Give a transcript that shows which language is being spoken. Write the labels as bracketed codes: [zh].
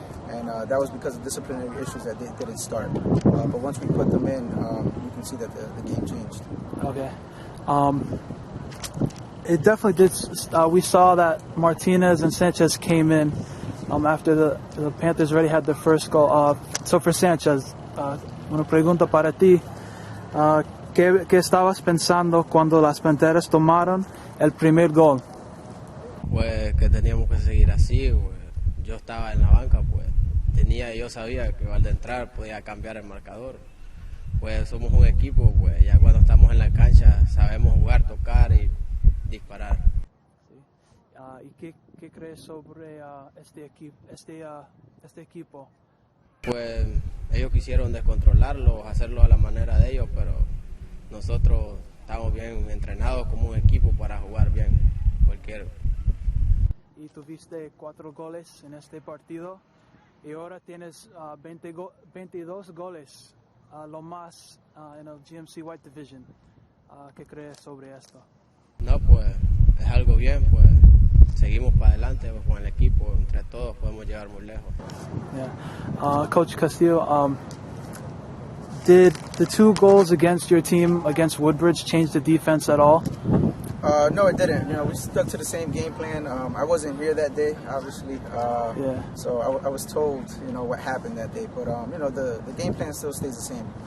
[en] And that was because of disciplinary issues that they didn't start. But once we put them in, you can see that the game changed. Okay. It definitely did. We saw that Martinez and Sanchez came in after the Panthers already had their first goal. So for Sanchez, [es] una pregunta para ti. ¿Qué estabas pensando cuando las Panteras tomaron el primer gol? Pues que teníamos que seguir así. Pues. Yo estaba en la banca, pues yo sabía que al entrar podía cambiar el marcador. Pues somos un equipo, pues ya cuando estamos en la cancha sabemos jugar, tocar y disparar. ¿Y qué crees sobre este equipo? Pues ellos quisieron descontrolarlo, hacerlo a la manera de ellos, pero nosotros estamos bien entrenados como un equipo para jugar bien cualquier. Y tuviste 4 goles en este partido y ahora tienes 22 goles, lo más en el GMC White Division. ¿Qué crees sobre esto? No, pues es algo bien, pues seguimos para adelante pues, con el equipo, entre todos podemos llegar muy lejos. [en] Yeah. Coach Castillo, did the 2 goals against your team against Woodbridge change the defense at all? No, it didn't. We stuck to the same game plan. I wasn't here that day, obviously. So I was told, what happened that day. But, the game plan still stays the same.